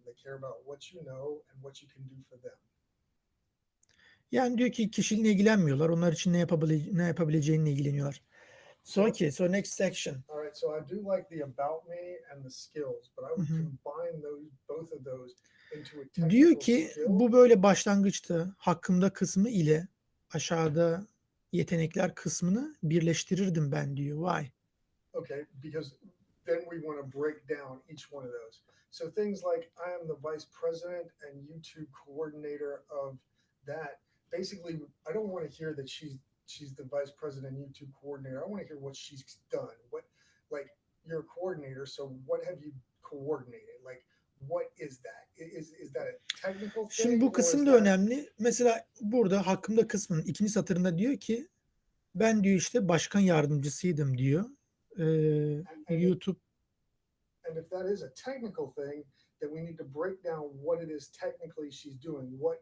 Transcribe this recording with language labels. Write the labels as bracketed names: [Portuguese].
[English] They care about what you know and what you can do for them. [Turkish] Yani diyor ki kişiliğine ilgilenmiyorlar. Onlar için ne yapabileceğinle ilgileniyorlar. [English] So okay, so next section. All right, so I do like the about me and the skills, but I would combine both of those into a technical [Turkish] Diyor ki [English] skill. [Turkish] bu böyle başlangıçta hakkımda kısmı ile aşağıda yetenekler kısmını birleştirirdim ben diyor. [English] Why? Okay, because then we want to break down each one of those. So things like I am the vice president and YouTube coordinator of that. Basically, I don't want to hear that she's the vice president YouTube coordinator. I want to hear what she's done. What, like, you're a coordinator, so what have you coordinated? Like, what is that? Is that a technical thing? [Turkish] Şimdi bu kısım da önemli. Mesela burada hakkımda kısmının ikinci satırında diyor ki ben diyor işte başkan yardımcısıydım diyor. YouTube. [English] And if that is a technical thing, then we need to break down what it is technically she's doing.